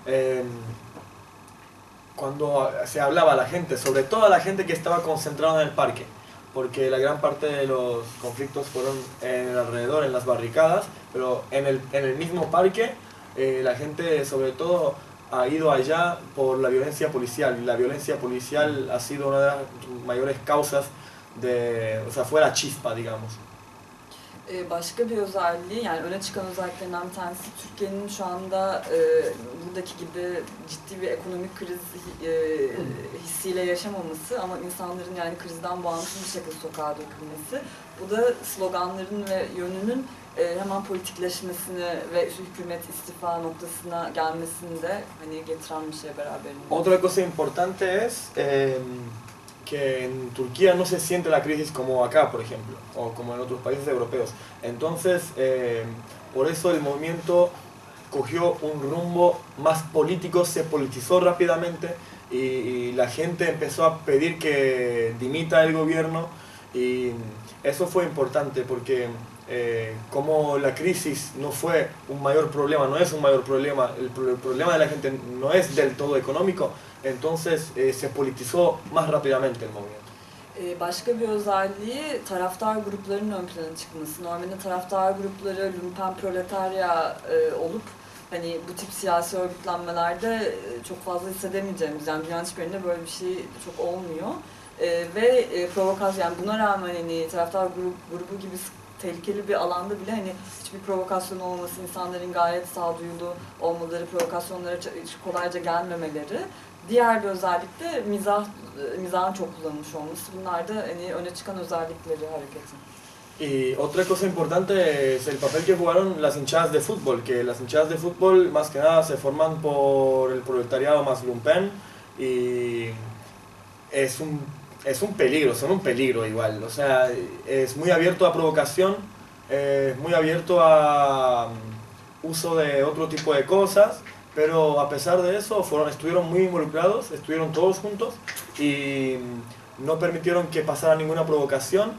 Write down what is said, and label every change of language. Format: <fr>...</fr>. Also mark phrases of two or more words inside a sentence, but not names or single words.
<es>cuando se hablaba a la gente, sobre todo a la gente que estaba concentrada en el parque, porque la gran parte de los conflictos fueron en el alrededor, en las barricadas, pero en el mismo parque la gente sobre todo ha ido allá por la violencia policial, y la violencia policial ha sido una de las mayores causas o sea, fue la chispa, digamos.</es> <tr>Başka bir özelliği, yani öne çıkan özelliklerinden bir tanesi Türkiye'nin şu anda buradaki gibi ciddi bir ekonomik kriz hissiyle yaşamaması ama insanların yani krizden bağımsız bir şekilde sokağa dökülmesi. Bu da sloganların ve yönünün hemen politikleşmesini ve hükümet istifa noktasına gelmesini de hani getiren bir şey beraberinde.</tr> <es>Otra cosa importante es que en Turquía no se siente la crisis como acá, por ejemplo, o como en otros países europeos. Entonces, por eso el movimiento cogió un rumbo más político, se politizó rápidamente y la gente empezó a pedir que dimita el gobierno y eso fue importante porque como la crisis no fue un mayor problema, no es un mayor problema, el problema de la gente no es del todo económico, entonces se politizó más rápidamente el movimiento.</es> <tr>Başka bir özelliği taraftar gruplarının ön plana çıkması. Normalde taraftar grupları lumpen proletarya olup hani bu tip siyasi örgütlenmelerde çok fazla hissedemeyeceğimiz, yani dünyanın hiçbir yerinde böyle bir şey çok olmuyor. Ve provokasyon, yani buna rağmen hani taraftar grubu gibi tehlikeli bir alanda bile hani hiçbir provokasyon olmaması, insanların gayet sağduyulu olmaları, provokasyonlara kolayca gelmemeleri. Diğer bir özellik de mizahın çok kullanılmış olması. Bunlar da hani öne çıkan özellikleri hareketin.</tr> <es>Y otra cosa importante es el papel que jugaron las hinchadas de fútbol, que las hinchadas de fútbol más que nada se forman por el proletariado más lumpen y es un peligro, son un peligro igual, o sea, es muy abierto a provocación, es muy abierto a uso de otro tipo de cosas, pero a pesar de eso estuvieron muy involucrados, estuvieron todos juntos y no permitieron que pasara ninguna provocación.</es>